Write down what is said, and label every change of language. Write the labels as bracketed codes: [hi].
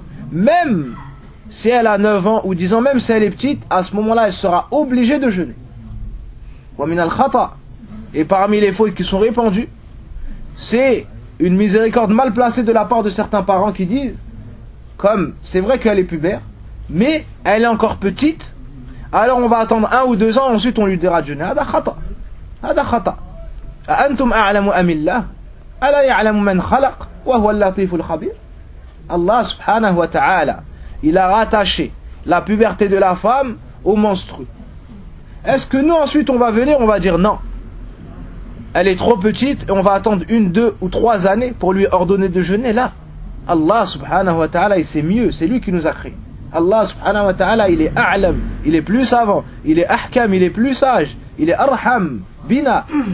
[fr] Même si elle a 9 ans ou 10 ans, même si elle est petite, à ce moment-là, elle sera obligée de jeûner. [ar] Wa min al-khata. [fr] Et parmi les fautes qui sont répandues, c'est une miséricorde mal placée de la part de certains parents qui disent, comme c'est vrai qu'elle est pubère, mais elle est encore petite, alors on va attendre 1 ou 2 ans, ensuite on lui dira de jeûner. [ar] Hada khata. Hada khata. أأنتم أعلم أم الله ألا يعلم من خلق وهو اللطيف الخبير الله سبحانه وتعالى [fr] il a rattaché la puberté de la femme au menstrue. Est-ce que nous ensuite on va venir, on va dire non, elle est trop petite et on va attendre 1, 2 ou 3 années pour lui ordonner de jeûner? Là Allah subhanahu wa ta'ala il sait mieux, c'est lui qui nous a créé. Allah subhanahu wa ta'ala il est أعلم, il est plus savant, il est أحكم, il est plus sage, il est [ar] أرحم بنا.